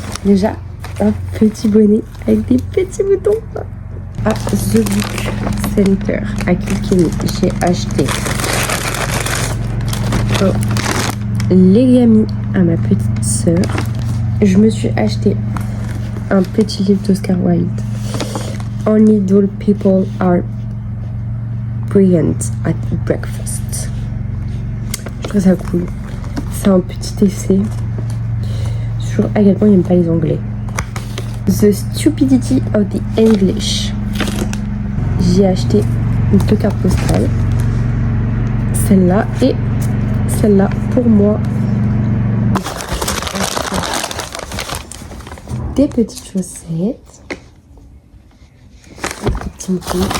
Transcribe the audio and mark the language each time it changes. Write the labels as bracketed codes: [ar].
[fr] Déjà, un petit bonnet avec des petits boutons. À The Book Center à Kilkenny, j'ai acheté l'Egami à ma petite sœur. Je me suis acheté un petit livre d'Oscar Wilde. [en] Only dull people are brilliant at breakfast. [fr] Je trouve ça cool. C'est un petit essai sur à quel point il n'aime pas les Anglais. [en] The Stupidity of the English. [fr] J'ai acheté 2 cartes postales. Celle-là et celle-là pour moi. Des petites chaussettes. Des petits moutons.